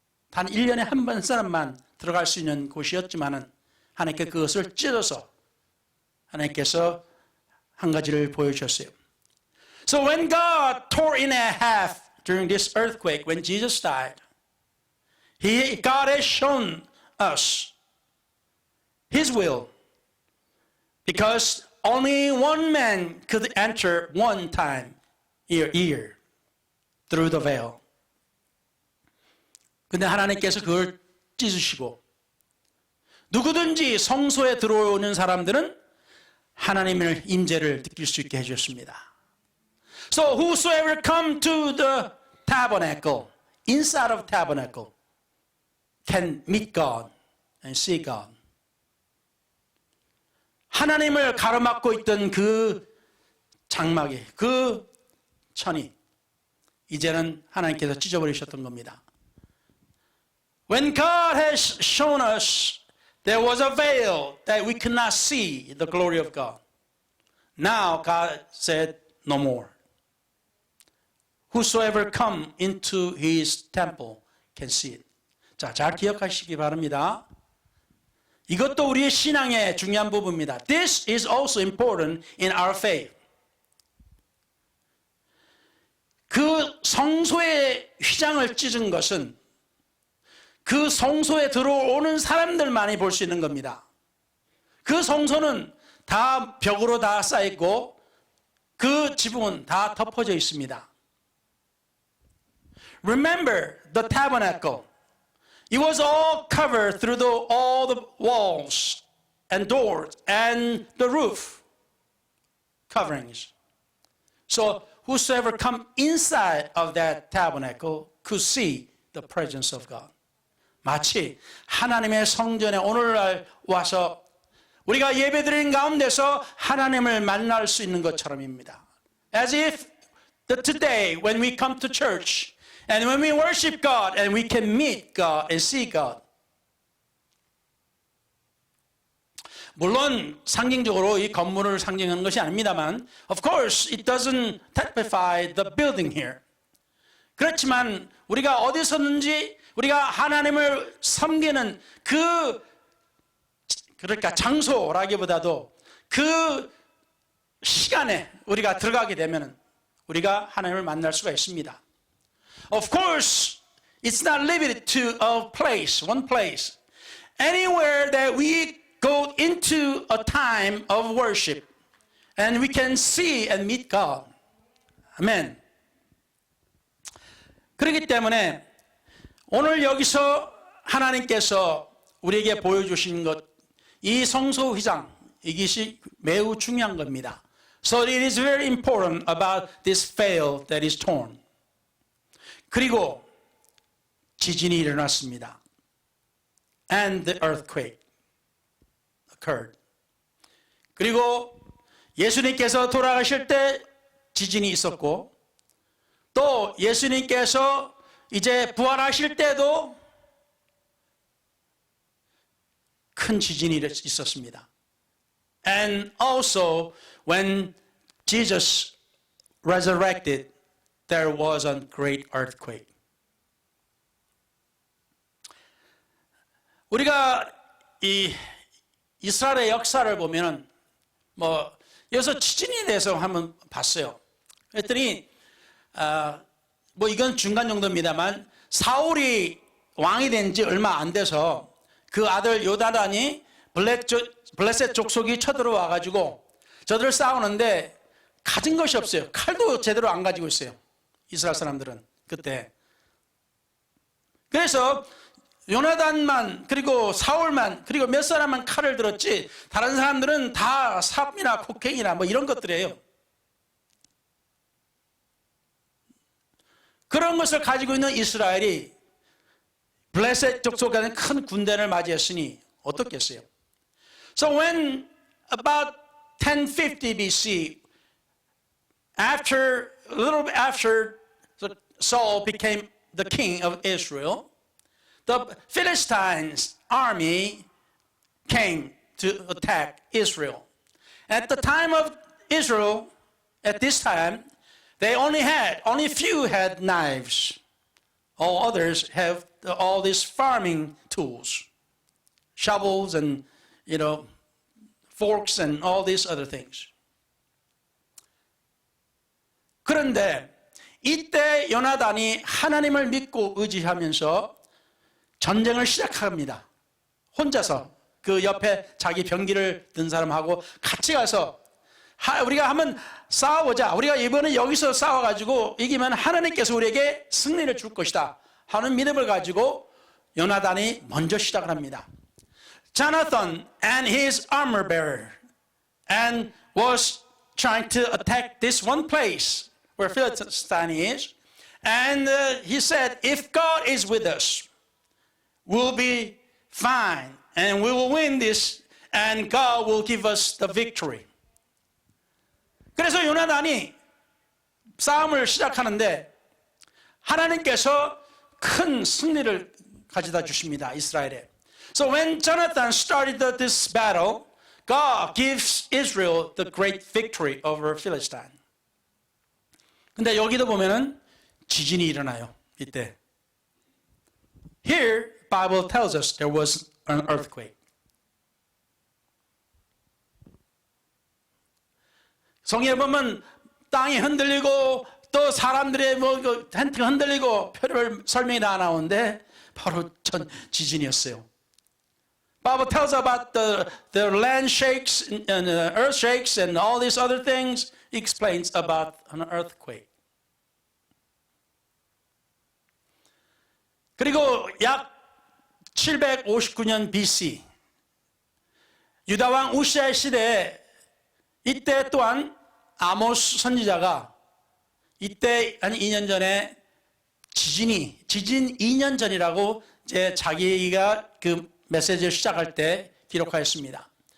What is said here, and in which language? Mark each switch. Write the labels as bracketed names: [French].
[Korean] 단 1년에 한 번 사람만 들어갈 수 있는 곳이었지만은 하나님께 그것을 찢어서 하나님께서 한 가지를 보여주셨어요. [English] So when God tore in half during this earthquake, when Jesus died, God has shown us His will, because only one man could enter one time year through the veil. [Korean] 근데 하나님께서 그걸 찢으시고 누구든지 성소에 들어오는 사람들은 하나님의 임재를 느낄 수 있게 해주셨습니다. [English] So whosoever come to the tabernacle, inside of tabernacle, can meet God and see God. [Korean] 하나님을 가로막고 있던 그 장막이, 그 천이 이제는 하나님께서 찢어버리셨던 겁니다. [English] When God has shown us there was a veil that we could not see the glory of God. Now God said no more. Whosoever come into his temple can see it. [Korean] 자, 잘 기억하시기 바랍니다. 이것도 우리의 신앙의 중요한 부분입니다. [English] This is also important in our faith. [Korean] 그 성소의 휘장을 찢은 것은 그 성소에 들어오는 사람들만이 볼 수 있는 겁니다. 그 성소는 다 벽으로 다 쌓여있고 그 지붕은 다 덮어져 있습니다. [English] Remember the tabernacle. It was all covered through all the walls and doors and the roof coverings. So whosoever come inside of that tabernacle could see the presence of God. [Korean] 마치 하나님의 성전에 오늘날 와서 우리가 예배드리는 가운데서 하나님을 만날 수 있는 것처럼입니다. [English] As if today when we come to church and when we worship God and we can meet God and see God. [Korean] 물론 상징적으로 이 건물을 상징하는 것이 아닙니다만 [English] of course it doesn't typify the building here. [Korean] 그렇지만 우리가 어디서든지 우리가 하나님을 섬기는 그러니까 장소라기보다도 그 시간에 우리가 들어가게 되면 우리가 하나님을 만날 수가 있습니다. [English] Of course, it's not limited to a place, one place. Anywhere that we go into a time of worship and we can see and meet God. [Korean] 아멘. 그렇기 때문에 오늘 여기서 하나님께서 우리에게 보여주신 것, 이 성소 휘장, 이것이 매우 중요한 겁니다. [English] So it is very important about this veil that is torn. [Korean] 그리고 지진이 일어났습니다. [English] And the earthquake occurred. [Korean] 그리고 예수님께서 돌아가실 때 지진이 있었고, 또 예수님께서 이제 부활하실 때도 큰 지진이 있었습니다. [English] And also when Jesus resurrected, there was a great earthquake. [Korean] 우리가 이 이스라엘의 역사를 보면은 여기서 지진에 대해서 한번 봤어요. 그랬더니 이건 중간 정도입니다만 사울이 왕이 된 지 얼마 안 돼서 그 아들 요나단이 블레셋 족속이 쳐들어와 가지고 저들을 싸우는데 가진 것이 없어요. 칼도 제대로 안 가지고 있어요. 이스라엘 사람들은 그때. 그래서 요나단만 그리고 사울만 그리고 몇 사람만 칼을 들었지 다른 사람들은 다 삽이나 코케인이나 이런 것들이에요. 그런 것을 가지고 있는 이스라엘이 블레셋 족속과는 큰 군대를 맞이했으니 어떻겠어요? [English] So when about 1050 BC, a little bit after Saul became the king of Israel, the Philistines' army came to attack Israel. At the time of Israel, at this time, only few had knives. All others have all these farming tools, shovels and forks and all these other things. [Korean] 그런데 이때 요나단이 하나님을 믿고 의지하면서 전쟁을 시작합니다. 혼자서 그 옆에 자기 병기를 든 사람하고 같이 가서 우리가 한번 싸워보자. 우리가 이번에 여기서 싸워가지고 이기면 하나님께서 우리에게 승리를 줄 것이다 하는 믿음을 가지고 요나단이 먼저 시작을 합니다. [English] Jonathan and his armor bearer and was trying to attack this one place where Philistine is. And he said, if God is with us, we'll be fine and we will win this and God will give us the victory. [Korean] 그래서 요나단이 싸움을 시작하는데 하나님께서 큰 승리를 가져다 주십니다. [English] 이스라엘에. So when Jonathan started this battle, God gives Israel the great victory over Philistine. [Korean] 근데 여기도 보면은 지진이 일어나요. 이때. [English] Here, Bible tells us there was an earthquake. [Korean] 성경에 보면 땅이 흔들리고 또 사람들의 텐트가 흔들리고 별별 설명이 다 나오는데 바로 전 지진이었어요. [English] Bible tells about the land shakes and the earth shakes and all these other things. It explains about an earthquake. [Korean] 그리고 약 759년 BC 유다 왕 우시아 시대에 이때 또한 아모스 선지자가 이때 한 2년 전에 지진 2년 전이라고 이제 자기가 그 메시지를 시작할 때 기록하였습니다.